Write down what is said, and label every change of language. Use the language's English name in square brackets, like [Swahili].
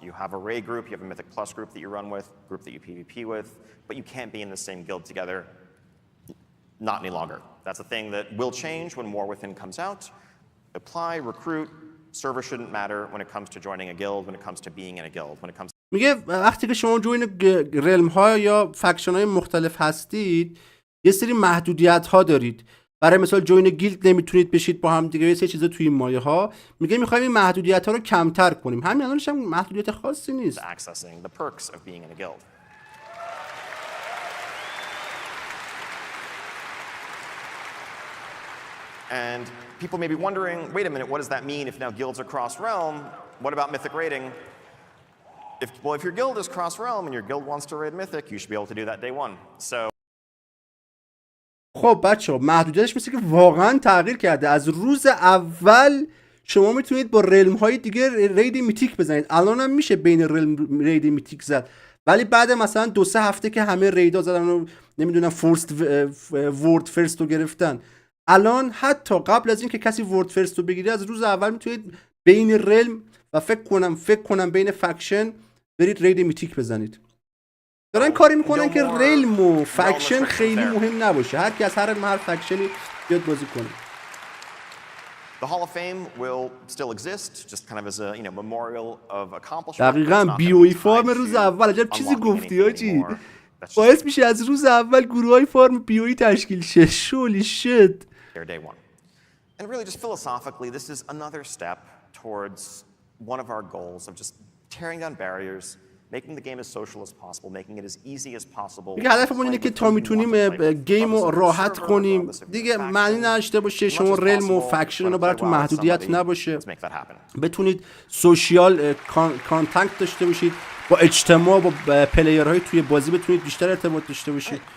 [English] You have a raid group, you have a Mythic Plus group that you run with, group that you PvP with, but you can't be in the same guild together. Not any longer. That's a thing that will change when War Within comes out. Apply, recruit. Server shouldn't matter when it comes to joining a guild, when it comes to being in a guild, when it comes [Persian] میگه وقتی که شما جوین رلم ها یا فکشن های مختلف هستید یه سری محدودیت ها دارید. برای مثال جوین گیلد نمیتونید بشید با هم دیگه، یه سری چیزا توی این مایه ها. میگه میخوایم این محدودیت ها رو کمتر کنیم. همین الانش هم محدودیت خاصی نیست. [English] accessing the perks of being in a guild. And people may be wondering, wait a minute, what does that mean if now guilds are cross-realm? What about Mythic raiding? If your guild is cross-realm and your guild wants to raid Mythic, you should be able to do that day one. So [Persian] خب بچه‌ها محدودیتش مثل که واقعا تغییر کرده. از روز اول شما میتونید با رلم های دیگه رید میتیک بزنید. الان هم میشه بین رلم رید میتیک زد، ولی بعد مثلا 2-3 هفته که همه ریدا زدن و نمیدونم ورد فرست رو گرفتن، الان حتی قبل از اینکه کسی ورد فرست رو بگیره از روز اول میتونید بین رلم و فکر کنم بین فکشن برید رید میتیک بزنید. دارن کاری میکنن که رلم و فکشن خیلی مهم نباشه، هر کی از هر فکشنی بیاد بازی کنه. [English] The Hall of Fame will still exist, just kind of as a memorial of accomplishment. [Persian] دقیقاً بیوی فارم روز اول عجب چیزی گفتی آجی، باعث میشه از روز اول گروهای فارم بیوی تشکیل شه. [English] شولی شت. And really just philosophically, this is another step towards one of our goals of just tearing down barriers, making the game as social as possible, making it as easy as possible. [Persian] دیگه هدفمون اینه که تا میتونیم گیم رو راحت کنیم، دیگه معنی نداشته باشه شما رلم و فکشن رو براتون محدودیت نباشه، بتونید سوشیال کانتکت داشته باشید، با اجتماع با پلیرهای توی بازی بتونید بیشتر ارتباط داشته باشید.